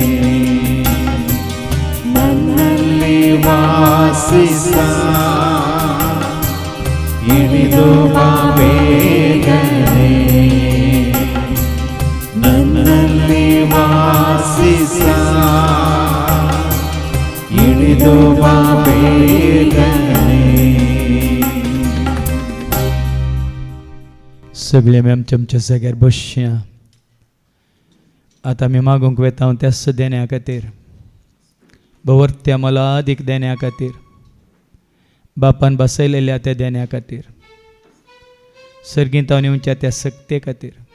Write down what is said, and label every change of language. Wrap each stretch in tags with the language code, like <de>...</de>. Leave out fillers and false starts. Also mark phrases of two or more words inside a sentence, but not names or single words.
<kn>ನನ್ನಲ್ಲಿ ವಾಸಿಸ ಇಳಿದು ಬಾ ಬೇಗನೆ. ನನ್ನಲ್ಲಿ ವಾಸಿಸ ಇಳಿದು ಬಾ ಬೇಗನೆ.</kn> <kok>सगळे आमी आमच्या आमच्या जाग्यार बसया. आतां आमी मागूंक वेता त्याच देण्या खातीर, भवर्त्या मोलादीक देण्या खातीर, बापान बसयलेल्या त्या देण्या खातीर, सर्गींत येवच्या त्या सक्ते खातीर.</kok>